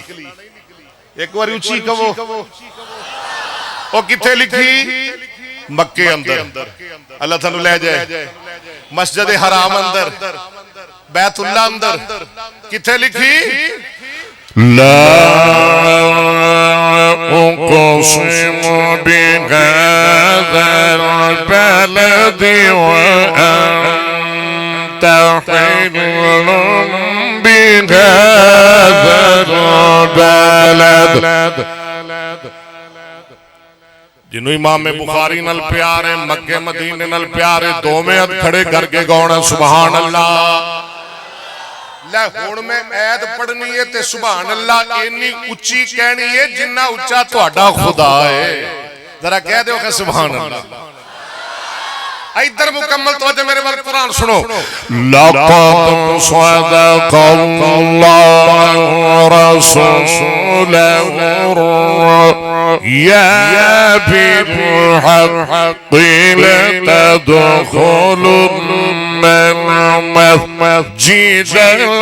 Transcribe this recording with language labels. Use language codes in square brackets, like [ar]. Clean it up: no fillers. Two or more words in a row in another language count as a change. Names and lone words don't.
[pa] ایک بار اچی کہو۔ او کتھے لکھی? مکے اندر، اللہ تہانوں لے جائے. مسجد حرام اندر، بیت اللہ اندر. کتھے لکھی? [ar] ला أقسم بهذا البلد وأنت حل بهذا البلد [pa] جنہوں امام بخاری نال پیار ہے مکے مدینے نال پیار ہے دوویں ہتھ کھڑے کرکے گانا [ar] سبحان الله [pa] لے ہن میں آیت پڑھنی ہے تے [ar] سبحان الله [pa] اِنی اچی کہنی ہے جنا اچا تہاڈا خدا ہے ذرا کہہ دو کہ [ar] سبحان الله [pa] ادھر مکمل توجہ میرے ول قرآن سنو [ar] لقد صدق الله رسوله يا بالحق لتدخلن المسجد